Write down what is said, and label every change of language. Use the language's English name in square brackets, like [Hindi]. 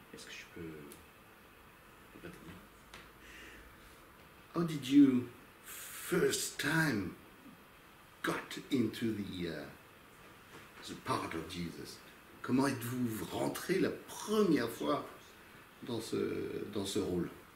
[French] Est-ce que je peux retenir? [English] How did you first time got into the part of Jesus? [French] Comment êtes-vous rentré la première fois dans ce rôle?